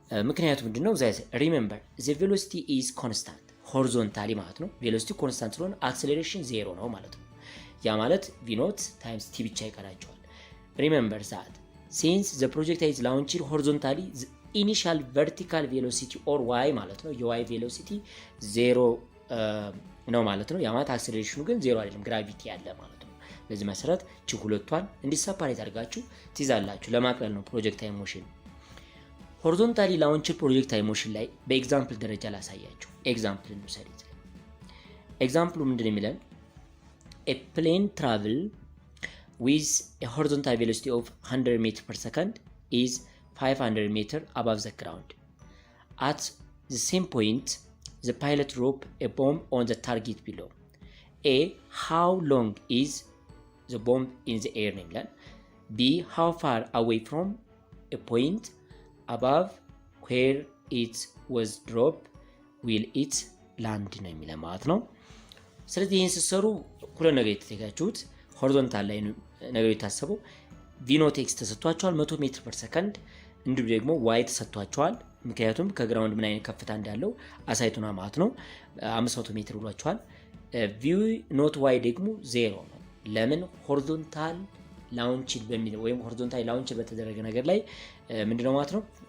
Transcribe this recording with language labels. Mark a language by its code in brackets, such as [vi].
[am] ምክንያቱም ምንድነው [en] remember the velocity is constant [am] ሆሪዞንታሊ ማለት ነው። ቬሎሲቲ ኮንስታንት ስለሆነ አክሰለሬሽን 0 ነው ማለት ነው። ያ ማለት v naught times t ብቻ ይቀራቸዋል። [en] remember that since the projectile is launched horizontally the initial vertical velocity or y [am] ማለት ነው የy ቬሎሲቲ 0 ነው ማለት ነው። ያ ማለት አክሰለሬሽኑ ግን 0 አይደለም፣ ግራቪቲ ያለ ማለት ነው። በዚህ መሰረት ሁለቷን እንዲሰፓሬት አድርጋችሁ ትይዛላችሁ። ለማቅለል ነው ፕሮጀክታይል ሞሽን። ሆሪዞንታሊ ላውንችድ ፕሮጀክታይል ሞሽን ላይ በኤግዛምፕል ደረጃ ላሳያችሁ። ኤግዛምፕል እንውሰድ። ኤግዛምፕሉ ምንድን የሚለን [en] a plane travel with a horizontal velocity of 100 meter per second is 500 meter above the ground. At the same point, the pilot drop a bomb on the target below. A. How long is the bomb in the air? B. How far away from a point above where it was dropped will it land [am] ነው የሚለው ማለት ነው። ስለዚህ ይህን ስትሰሩ ሁለት ነገር የተዘጋጁት ሆሪዞንታል ላይ ነገር የታሰበው ቪኖት ኤክስ ተሰጥቷቸዋል 100 ሜትር ፐር ሰከንድ፣ እንዲሁም ደግሞ ዋይ ተሰጥቷቸዋል። ምክንያቱም ከግራውንድ ምን አይነት ከፍታ እንዳለው አሳይቶና ማለት ነው 500 ሜትር ብሏቸዋል። ቪ ኖት ዋይ ደግሞ 0 ነው። ለምን ሆሪዞንታል ላውንችድ በሚል ወይም ሆሪዞንታል ላውንችድ በተደረገ ነገር ላይ ምንድነው ማለት ነው